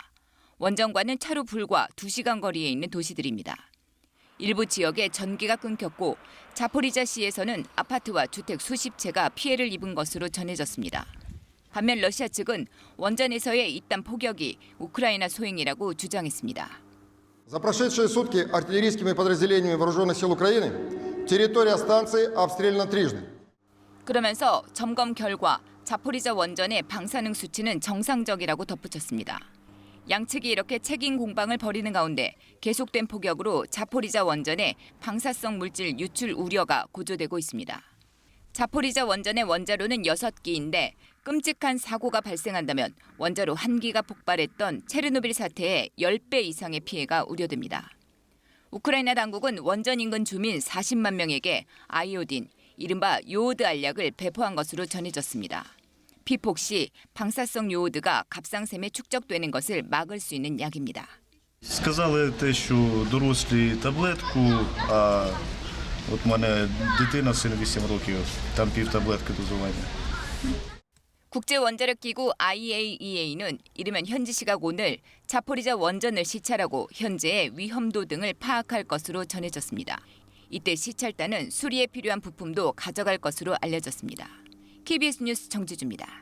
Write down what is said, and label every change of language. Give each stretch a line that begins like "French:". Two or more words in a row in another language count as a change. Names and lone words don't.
Korean: 원전과는 차로 불과 2시간 거리에 있는 도시들입니다. 일부 지역에 전기가 끊겼고 자포리자시에서는 아파트와 주택 수십 채가 피해를 입은 것으로 전해졌습니다. 반면 러시아 측은 원전에서의 잇단 폭격이 우크라이나 소행이라고 주장했습니다.
Russian: За прошедшие сутки артиллерийскими подразделениями вооруженных сил Украины территория станции обстреляна трижды.
Korean: 그러면서 점검 결과 자포리자 원전의 방사능 수치는 정상적이라고 덧붙였습니다. 양측이 이렇게 책임 공방을 벌이는 가운데 계속된 폭격으로 자포리자 원전의 방사성 물질 유출 우려가 고조되고 있습니다. 자포리자 원전의 원자로는 6기인데 끔찍한 사고가 발생한다면 원자로 1기가 폭발했던 체르노빌 사태의 10배 이상의 피해가 우려됩니다. 우크라이나 당국은 원전 인근 주민 40만 명에게 아이오딘, 이른바 요오드 알약을 배포한 것으로 전해졌습니다. 피폭 시 방사성 요오드가 갑상샘에 축적되는 것을 막을 수 있는 약입니다.
Ukrainian: Сказали те, що дорослі таблетку, а от у мене дитина, сину 8 років, там пів таблетки дозування.
Korean: 국제원자력기구 IAEA는 이르면 현지 시각 오늘 자포리자 원전을 시찰하고 현재의 위험도 등을 파악할 것으로 전해졌습니다. 이때 시찰단은 수리에 필요한 부품도 가져갈 것으로 알려졌습니다. KBS 뉴스 정지주입니다.